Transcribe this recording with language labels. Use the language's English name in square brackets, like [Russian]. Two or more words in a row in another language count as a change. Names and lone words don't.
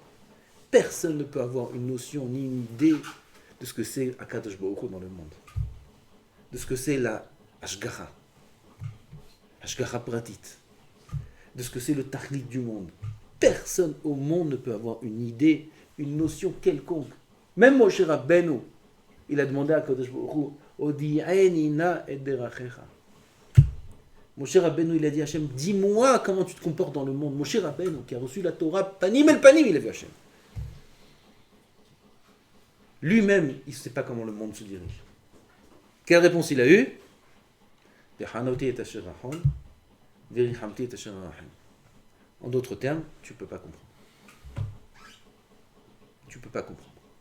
[French] Personne ne peut avoir une notion ni une idée de ce que c'est Akadosh Baruch Hu dans le monde. De ce que c'est la Ashgacha. [Hebrew] השגחה פרטית. [French] De ce que c'est le Tachlit du monde. Personne au monde ne peut avoir une idée, une notion quelconque. Même Moshe Rabbeinu, il a demandé à Akadosh Baruch Hu, [Hebrew] הודיעני נא את דרכיך. [French] Moshe Rabbeinu, il a dit à Hachem, dis-moi comment tu te comportes dans le monde. Moshe Rabbeinu, qui a reçu la Torah, [Hebrew] פנים אל פנים, [French] il a vu Hachem. Lui-même, il ne sait pas comment le monde se dirige. Quelle réponse il a eue? En d'autres termes, tu ne peux pas comprendre. Tu ne peux pas comprendre.